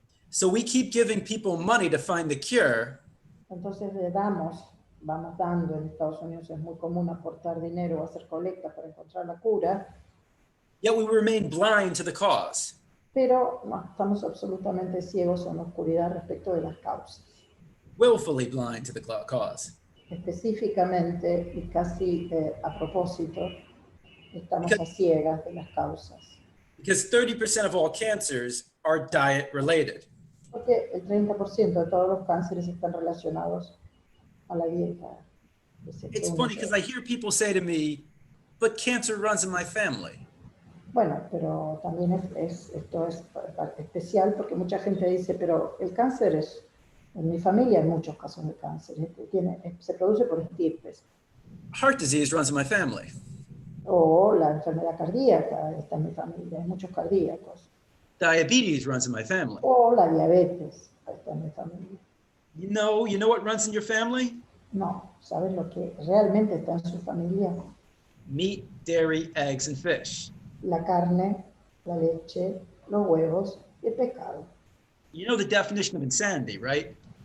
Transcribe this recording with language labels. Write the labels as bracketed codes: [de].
[en] So we keep giving people money to find the cure. [es] Entonces vamos dando, en Estados Unidos es muy común aportar dinero o hacer colectas para encontrar la cura. [en] Yet we remain blind to the cause. [es] Pero no, estamos absolutamente ciegos en la oscuridad respecto de las causas. [en] Willfully blind to the cause. [es] Específicamente y casi a propósito, estamos a ciegas de las causas. [en] Because 30% of all cancers are diet related. [es] Porque el 30% de todos los cánceres están relacionados a la dieta. [en] It's funny because I hear people say to me, but cancer runs in my family. [es] Bueno, pero también esto es especial porque mucha gente dice, pero el cáncer es, en mi familia hay muchos casos de cáncer, se produce por estirpes. [en] Heart disease runs in my family. [es] O la enfermedad cardíaca está en mi familia, hay muchos cardíacos. [en] Diabetes runs in my family. [es] O la diabetes está en mi familia. [en] You know what runs in your family? [es] No, ¿sabes lo que realmente está en su familia? [en] Meat, dairy, eggs, and fish. [es] La carne, la leche, los huevos y el pescado. [en] You know the definition of insanity, right?